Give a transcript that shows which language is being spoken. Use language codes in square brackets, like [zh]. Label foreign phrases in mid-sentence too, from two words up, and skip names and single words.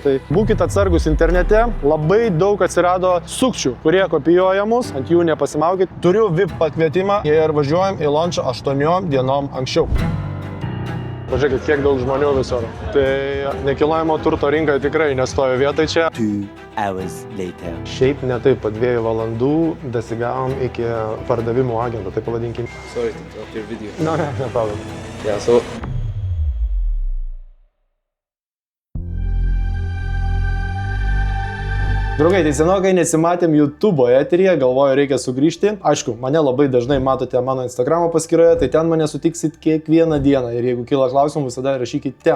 [lt] Tai būkite atsargus internete, labai daug atsirado sukčių, kurie kopijuoja mus, ant jų nepasimaukit. Turiu VIP pakvietimą ir važiuojam į launchą 8 dienom anksčiau. Pažiūrėkit, kiek daug žmonių visur. Tai nekilnojamo turto rinka tikrai nestovi vietai čia. [en] 2 hours later. [lt] Šiaip ne taip, po 2 valandų dasigavom iki pardavimų agento, tai pavadinkim. [en] Sorry to interrupt your video. No problem. Yeah, so [lt] Draugai, tai senokai nesimatėm YouTube eteryje, galvoju, reikia sugrįžti. Aišku, mane labai dažnai matote mano Instagramo paskyroje, tai ten mane sutiksit kiekvieną dieną ir jeigu kyla klausimų, visada rašykit ten.